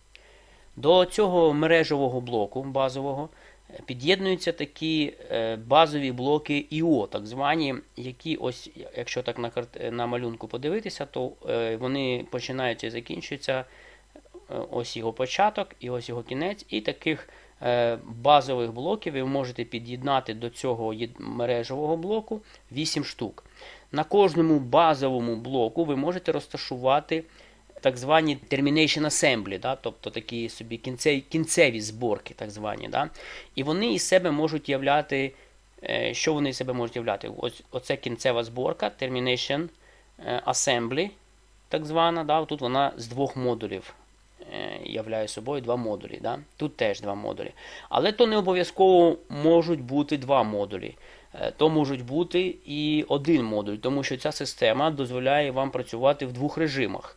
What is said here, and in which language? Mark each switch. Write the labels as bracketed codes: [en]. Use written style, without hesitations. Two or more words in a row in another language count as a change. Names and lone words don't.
[uk] До цього мережевого блоку базового під'єднуються такі базові блоки I/O, так звані, які, ось, якщо так на малюнку подивитися, то вони починаються і закінчуються, ось його початок і ось його кінець, і таких базових блоків ви можете під'єднати до цього мережевого блоку 8 штук. На кожному базовому блоку ви можете розташувати так звані [en] termination assembly, [uk] да? Тобто такі собі кінцеві зборки, так звані. Да? І вони із себе можуть являти, що вони із себе можуть являти? Оце кінцева зборка, [en] termination assembly, [uk] так звана. Да? Тут вона з двох модулів являє собою два модулі. Да? Тут теж два модулі. Але то не обов'язково можуть бути два модулі. То можуть бути і один модуль, тому що ця система дозволяє вам працювати в двох режимах.